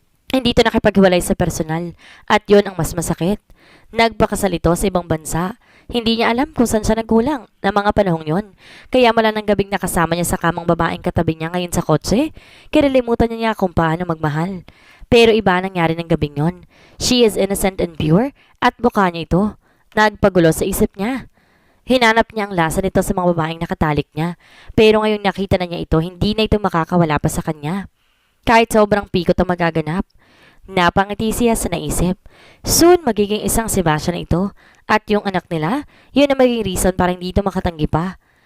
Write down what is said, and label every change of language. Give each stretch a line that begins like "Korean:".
Filipino: Hindi ito nakipaghiwalay sa personal at yun ang mas masakit. Nagpakasal ito sa ibang bansa. Hindi niya alam kung saan siya nagkulang na mga panahong yon. Kaya mula ng gabing nakasama niya sa kamang babaeng katabi niya ngayon sa kotse, kinalimutan niya kung paano magmahal. Pero iba nangyari ng gabing yon.
English: She is innocent and pure
Filipino: at mukha niya ito. Nagpagulo sa isip niya. Hinanap niya ang lasa nito sa mga babaeng nakatalik niya. Pero ngayon nakita na niya ito, hindi na ito makakawala pa sa kanya. Kahit sobrang pikot ang magaganap. Napangiti siya sa naisip. Soon, magiging isang Sebastian na ito. At yung anak nila, yun ang magiging reason para hindi ito makatanggi pa.